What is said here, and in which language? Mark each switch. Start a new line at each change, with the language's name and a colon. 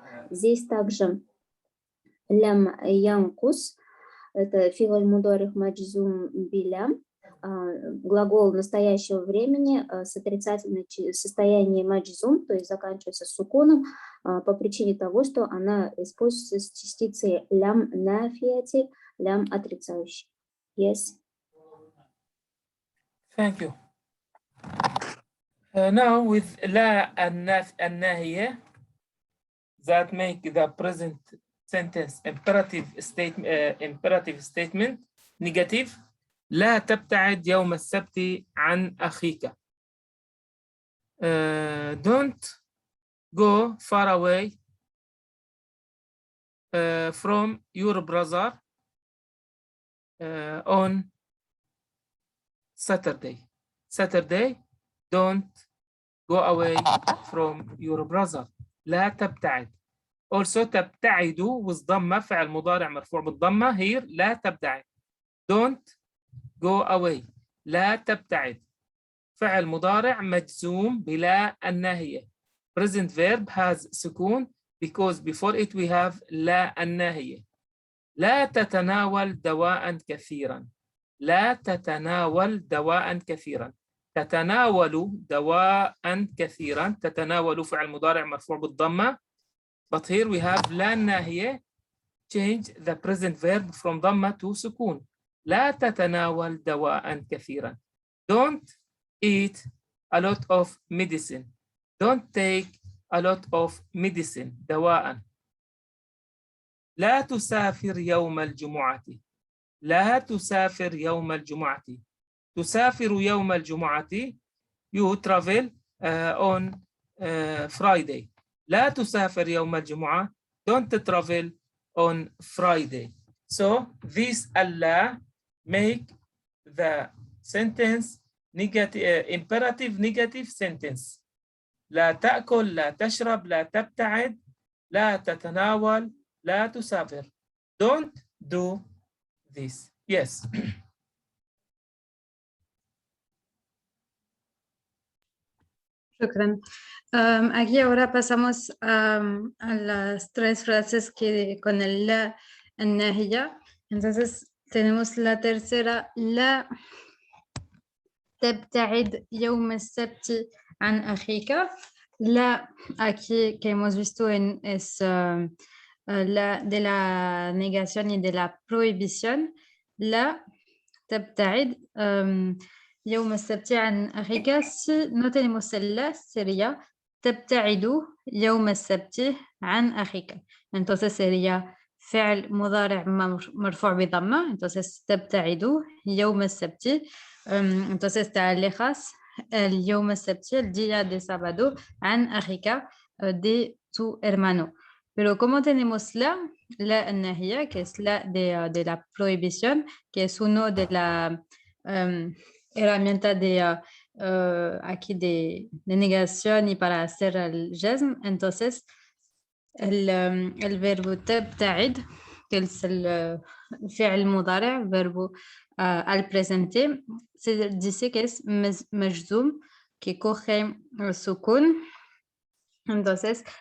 Russian: Здесь также лям янкус, это филаль мударих маджзум билям, глагол настоящего времени с отрицательным состоянием маджзум, то есть заканчивается сукуном, по причине того, что она используется с частицей лям нафияти, лям отрицающий.
English: Yes. Thank you. Now with la الناهية that make the present sentence imperative statement negative.
Arabic: لا تبتعد يوم السبت عن أخيك.
English: Don't go far away from your brother on Saturday. Don't go away from your brother.
Arabic: لا تبتعد. Also تبتعد والضمة فعل مضارع مرفوع بالضمة here. لا تبتعد.
English: Don't go away.
Arabic: لا تبتعد. فعل مضارع مجزوم بلا الناهية.
English: Present verb has سكون because before it we have لا الناهية.
Arabic: لا تتناول دواء كثيرا. لا تتناول دواء كثيرا. تتناول دواء كثيرا. تتناول فعل مضارع مرفوع بالضمة.
English: But here we have لا الناهية. Change the present verb from ضمة to سكون.
Arabic: لا تتناول دواء كثيرا.
English: Don't eat a lot of medicine. Don't take a lot of medicine.
Arabic: دواء. لا تسافر يوم الجمعة. لا تسافر يوم الجمعة. تسافر يوم الجمعة.
English: You travel on Friday.
Arabic: لا تسافر يوم الجمعة.
English: Don't travel on Friday. So this Allah make the sentence negative, imperative negative sentence.
Arabic: لا تأكل, لا تشرب, لا تبتعد, لا تتناول, لا تسافر.
English: Don't do this. Yes.
Arabic: شكرا.
Spanish: Aquí ahora pasamos a las tres frases que con el la الناهية. Entonces tenemos la tercera,
Arabic: لا تبتعد يوم السبت عن أخيك.
Spanish: La aquí que hemos visto es la de la negación y de la prohibición.
Arabic: La تبتعد يوم السبت عن أخيك.
Spanish: Si no tenemos el la, sería
Arabic: تبتعد يوم السبت عن أخيك.
Spanish: Entonces sería
Arabic: فعل مضارع مرفوع بضمة. Entonces تبتعد يوم السبت.
Spanish: Entonces te alejas el
Arabic: يوم السبت,
Spanish: el día de sábado,
Arabic: عن أخيك,
Spanish: de tu hermano. Pero como tenemos la الناهية, que es la de la prohibición, que es uno de la herramienta de aquí de negación y para hacer el jazm, entonces el verbo تبتعد, que es el فعل مضارع, verbo al presente, se dice que es مجزوم, que coge el sukun. Entonces